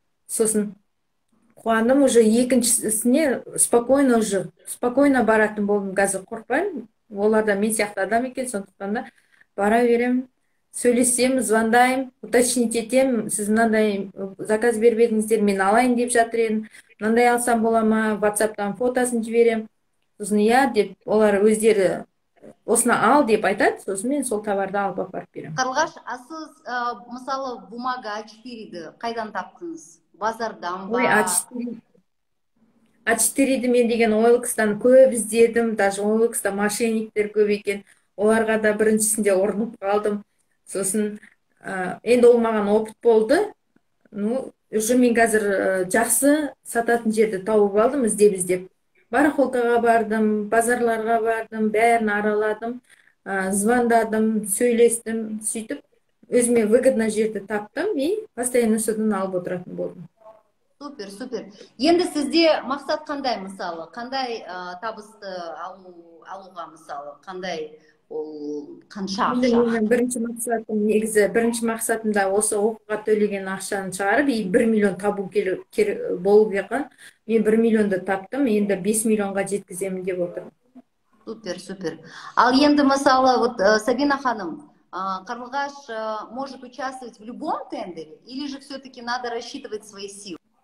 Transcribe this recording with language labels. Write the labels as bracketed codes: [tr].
[kk] Сосын қуандым, уже екіншісіне спокойно баратын болдым, қазір қорқпаймын. Олар да мен сияқты адам екен, сондықтан да бара берем, сөйлесем, звондайым, уточнить етем, сіз мынандай заказ беріп едіңіздер, мен алайын деп жатыр едім. Мынандай алсам бола ма, WhatsApp-тан фотосын жіберем. Сосын иә деп, олар өздері осыны ал деп айтады, сосын мен сол товарды алып апарып берем. Қарлығаш, сіз мысалы бумага А4-ді қайдан таптыңыз? Базардан ба? Ой, А4-ді мен деген OLX-тан көп іздедім, даже OLX-та мошенниктер көп екен. Оларға да біріншісінде ұрынып қалдым. Сосын енді ол маған опыт болды. Ну, уже мен қазір жақсы сататын жерді тауып алдым, іздеп. Барахолкаға бардым, базарларға бардым, бәрін араладым, звондадым, сөйлестім, сөйтіп өзіме выгодный жерді таптым и постоянно содан алып отыратын болдым. Супер, супер. Енді сізде мақсат қандай, мысалы? Қандай табысты алуға, мысалы? Қандай ол қанша ақша? Менің бірінші мақсатымда осы оқуға төлеген ақшаны шығарып, 1 миллион табу болу керек. Мен 1 миллионды таптым, енді 5 миллионға жеткіземін деп отырмын. Супер, супер. Ал енді, мысалы, [ru] вот Сабина ханым, Қарлығаш может участвовать в любом тендере, или же все-таки надо рассчитывать свои силы?